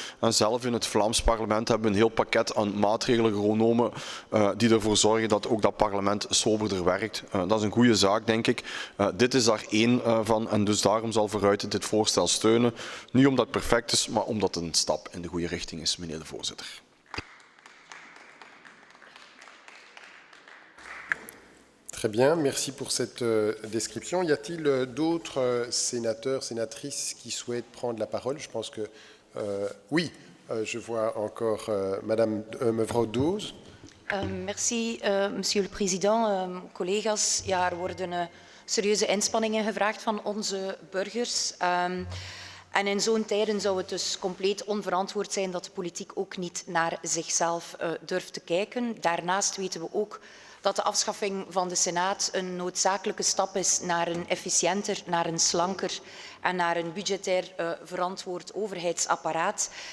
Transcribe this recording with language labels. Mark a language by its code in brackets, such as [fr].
[nl] En zelf in het Vlaams parlement hebben we een heel pakket aan maatregelen genomen die ervoor zorgen dat ook dat parlement soberder werkt. Dat is een goede zaak, denk ik. Dit is daar één van en dus daarom zal Vooruit dit voorstel steunen. Niet omdat het perfect is, maar omdat het een stap in de goede richting is, meneer de voorzitter. [fr] Très bien, merci pour cette description. Y a-t-il d'autres sénateurs, sénatrices qui souhaitent prendre la parole? Je pense que oui, je vois encore Madame mevrouw Doos. Merci, monsieur le président. [nl] Collega's, ja, er worden serieuze inspanningen gevraagd van onze burgers. En in zo'n tijden zou het dus compleet onverantwoord zijn dat de politiek ook niet naar zichzelf durft te kijken. Daarnaast weten we ook dat de afschaffing van de Senaat een noodzakelijke stap is naar een efficiënter, naar een slanker en naar een budgetair verantwoord overheidsapparaat.